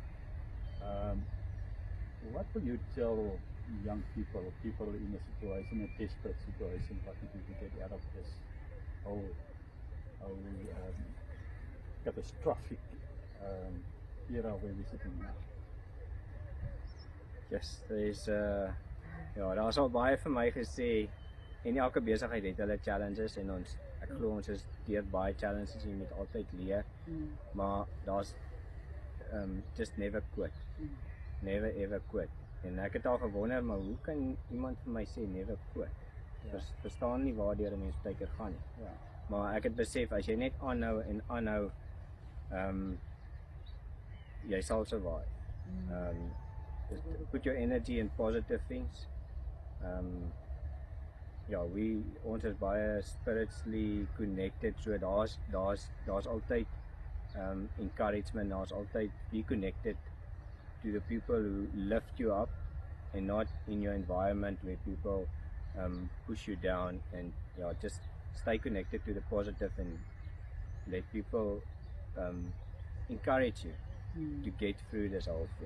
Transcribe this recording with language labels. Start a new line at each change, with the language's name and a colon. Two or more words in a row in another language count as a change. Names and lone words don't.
English: What will you tell young people in a situation, a desperate situation, what you do to get out of this whole catastrophic era where we're sitting now? Yes,
Afrikaans: daar's al baie vir my gesê en elke besigheid het hulle challenges en ek glo ons is deur baie challenges, jy moet altyd leer. Maar daar's
English: just never quit. Never ever quit.
Afrikaans: En ek het al gewonder, maar hoe kan iemand vir my sê
English: never quit?
Afrikaans: Verstaan nie waardeur 'n mens baie keer gaan nie. Ja. Maar ek het besef as jy net aanhou en aanhou, jy sal survive.
English: Just put your energy in positive things.
Afrikaans: Ons is baie
English: spiritually connected,
Afrikaans: so daar's altyd
English: encouragement,
Afrikaans: daar's altyd
English: be connected to the people who lift you up and not in your environment where people push you down, and just stay connected to the positive and let people encourage you to get through this whole thing.